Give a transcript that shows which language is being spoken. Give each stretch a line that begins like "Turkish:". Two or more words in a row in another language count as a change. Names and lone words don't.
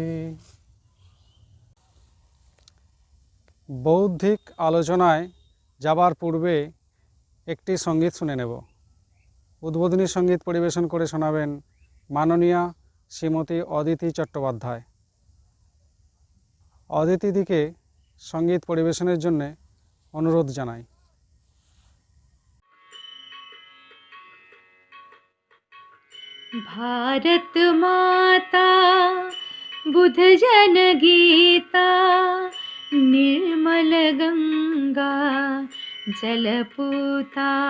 Bangla: বৌদ্ধিক আলোচনায় যাবার পূর্বে একটি সঙ্গীত শুনে নেব। উদ্বোধনী সঙ্গীত পরিবেশন করে শোনাবেন মাননীয়া শ্রীমতী অদিতি চট্টোপাধ্যায়। অদিতিদিকে সঙ্গীত পরিবেশনের জন্য অনুরোধ জানাই।
Sanskrit: भारत माता बुध जन गीता निर्मल गंगा जलपूता।